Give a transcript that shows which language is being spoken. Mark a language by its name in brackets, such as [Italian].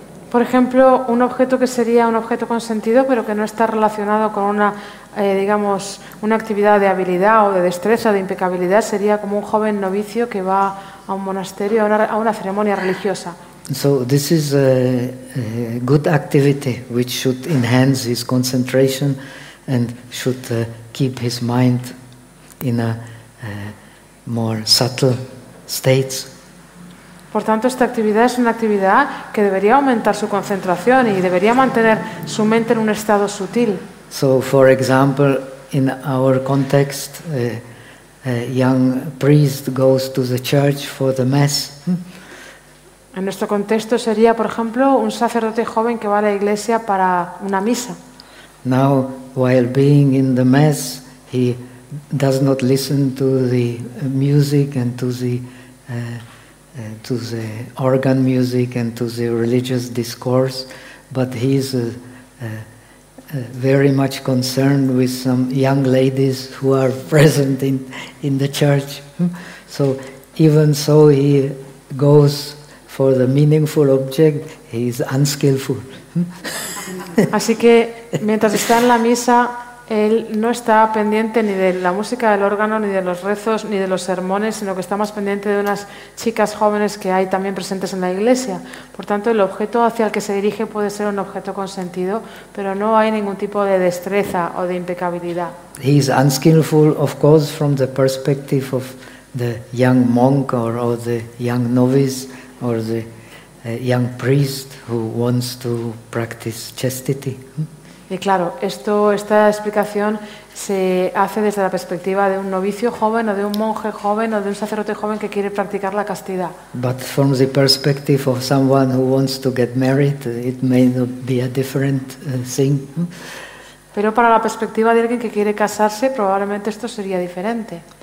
[Spanish] Por ejemplo, un objeto que sería un objeto con sentido pero que no está relacionado con una digamos una actividad de habilidad o de destreza, de impecabilidad, sería como un joven novicio que va a un monasterio, a una ceremonia religiosa. [English] So this is a good activity which should enhance his concentration and should keep his mind in a more subtle states. [Spanish] Por tanto, esta actividad es una actividad que debería aumentar su concentración y debería mantener su mente en un estado sutil. [English] So, for example, in our context, a young priest goes to the church for the mass. [Spanish] En nuestro contexto sería, por ejemplo, un sacerdote joven que va a la iglesia para una misa. [English] Now, while being in the mass, he does not listen to the music and to the organ music and to the religious discourse, but he is very much concerned with some young ladies who are present in the church. So even so, he goes for the meaningful object, he is unskillful. [Spanish] Así que mientras está en la misa, él no está pendiente ni de la música del órgano, ni de los rezos, ni de los sermones, sino que está más pendiente de unas chicas jóvenes que hay también presentes en la iglesia. Por tanto, el objeto hacia el que se dirige puede ser un objeto consentido, pero no hay ningún tipo de destreza o de impecabilidad. [English] He is unskillful, of course, from the perspective of the young monk or the young novice or the young priest who wants to practice chastity. [Spanish] Y claro, esta explicación se hace desde la perspectiva de un novicio joven o de un monje joven o de un sacerdote joven que quiere practicar la castidad. [English] But from the perspective of someone who wants to get married, it may not be a different thing. [Spanish] Pero para la perspectiva de alguien que quiere casarse, probablemente esto sería diferente.